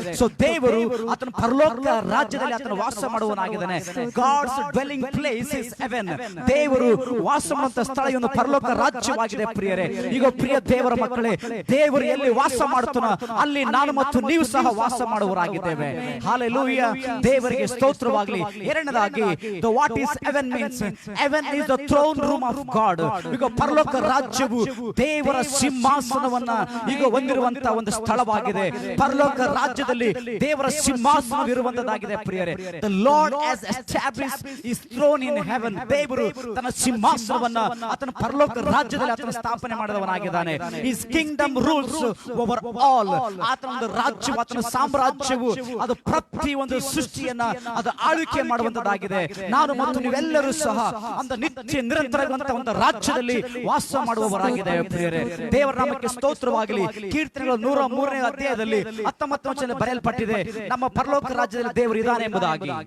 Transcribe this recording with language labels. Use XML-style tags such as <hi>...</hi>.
<kn>So ದೇವರು ಆತನ ಪರಲೋಕ ರಾಜ್ಯದಲ್ಲಿ ಆತನ ವಾಸ ಮಾಡುವವನಾಗಿದ್ದಾನೆ.</kn> <en>God's dwelling place is heaven.</en> <kn>ದೇವರು ವಾಸ ಮಾಡುವಂತಹ ಸ್ಥಳ ಒಂದು ಪರಲೋಕ ರಾಜ್ಯವಾಗಿದೆ ಪ್ರಿಯರೇ. ಈಗ ಪ್ರಿಯ ದೇವರ ಮಕ್ಕಳೇ, ದೇವರು ಎಲ್ಲಿ ವಾಸ ಮಾಡುತ್ತಾನೋ ಅಲ್ಲಿ ನಾನು ಮತ್ತು ನೀವು ಸಹ ವಾಸ ಮಾಡುವವರಾಗಿದ್ದೇವೆ. ಹಲ್ಲೆಲೂಯಾ. ದೇವರಿಗೆ ಸ್ತೋತ್ರವಾಗಲಿ. ಎರಡನೇದಾಗಿ,</kn> <en>the what is heaven means, heaven is the throne room of God.</en> <kn>ಈಗ ಪರಲೋಕ ರಾಜ್ಯವು ದೇವರ ಸಿಂಹಾಸನವನ್ನ ಈಗ ಹೊಂದಿರುವಂತಹ ಒಂದು ಸ್ಥಳವಾಗಿದೆ. ಪರಲೋಕ ರಾಜ್ಯದಲ್ಲಿ ದೇವರ ಸಿಂಹಾಸನವಿರುವಂತದ್ದಾಗಿದೆ ಪ್ರಿಯರೇ.</kn> <en>The Lord has established his throne in heaven.</en> <kn>ದೇವರು ತನ್ನ ಸಿಂಹಾಸನವನ್ನ ಆತನ ಪರಲೋಕ ರಾಜ್ಯದಲ್ಲಿ ಆತನ ಸ್ಥಾಪನೆ ಮಾಡಿದವನಾಗಿದ್ದಾನೆ.</kn> <en>His kingdom rules over all.</en> <kn>ಆತನ ಒಂದು ರಾಜ್ಯವು, ಆತನ ಸಾಮ್ರಾಜ್ಯವು ಅದು ಪ್ರತಿ ಒಂದು ಸೃಷ್ಟಿಯನ್ನ ಅದು ಆಳ್ವಿಕೆ ಮಾಡುವಂತದ್ದಾಗಿದೆ. ನಾನು ಮತ್ತು ನೀವೆಲ್ಲರೂ ಸಹ ಅಂತ ನಿತ್ಯ ನಿರಂತರವಾದಂತಹ ಒಂದು ರಾಜ್ಯದಲ್ಲಿ ವಾಸ ಮಾಡುವವರಾಗಿದ್ದೇವೆ ಪ್ರಿಯರೇ. ದೇವರ ನಾಮಕ್ಕೆ ಸ್ತೋತ್ರವಾಗಲಿ. ಕೀರ್ತನೆಗಳ 103ನೇ ಅಧ್ಯಾಯದಲ್ಲಿ 19ನೇ ವಚನದಲ್ಲಿ ಬರೆಯಲ್ಪಟ್ಟಿದೆ, ನಮ್ಮ ಪರಲೋಕ ರಾಜ್ಯದಲ್ಲಿ ದೇವರು ಇದ್ದಾನೆ ಎಂಬುದಾಗಿ.</kn>